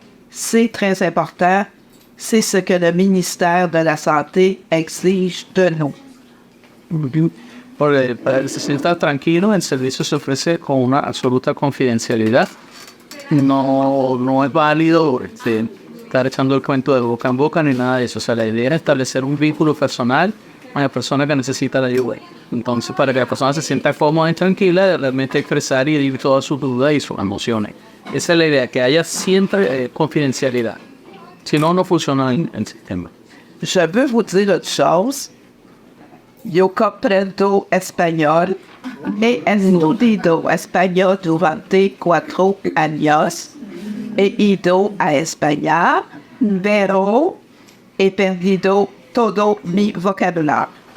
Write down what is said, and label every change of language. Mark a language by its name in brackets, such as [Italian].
[French] C'est très important. C'est ce que le ministère de la Santé exige de nous. [Spanish] Para se sienta tranquilo, el servicio se ofrece con una absoluta confidencialidad. No es válido estar echando el cuento de boca en boca ni nada de eso. O sea, la idea es establecer un vínculo personal con la persona que necesita la ayuda. Entonces, para que la persona se sienta cómoda y tranquila, de realmente expresar y decir todas sus dudas y sus emociones. Esa es la idea, que haya siempre confidencialidad. Si no, no funciona el sistema. [French] Je veux vous dire une chose. [Spanish] Yo comprendo espagnol. he estudiado español durante 4 años. He ido a España, pero he perdido todo mi vocabulario.